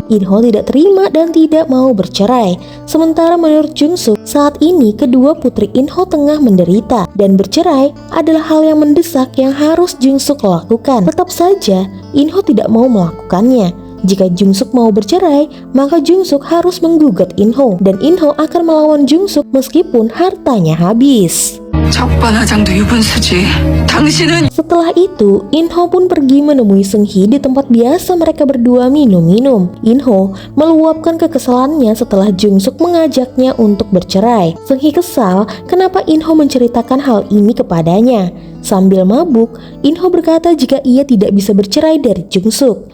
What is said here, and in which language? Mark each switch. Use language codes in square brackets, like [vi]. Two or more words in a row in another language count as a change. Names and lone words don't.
[id] In-ho tidak terima dan tidak mau bercerai. Sementara menurut Jung-suk, saat ini kedua putri In-ho tengah menderita dan bercerai adalah hal yang mendesak yang harus Jung-suk lakukan. Tetap saja, In-ho tidak mau melakukannya. Jika Jung-suk mau bercerai, maka Jung-suk harus menggugat In-ho dan In-ho akan melawan Jung-suk meskipun hartanya habis. [ko] 적반하장도 유분수지. 당신은 [id] Setelah itu, In-ho pun pergi menemui Seung-hee di tempat biasa mereka berdua minum-minum. In-ho meluapkan kekesalannya setelah Jung-suk mengajaknya untuk bercerai. Seung-hee kesal kenapa In-ho menceritakan hal ini kepadanya. Sambil mabuk, In-ho berkata jika ia tidak bisa bercerai dari Jung-suk.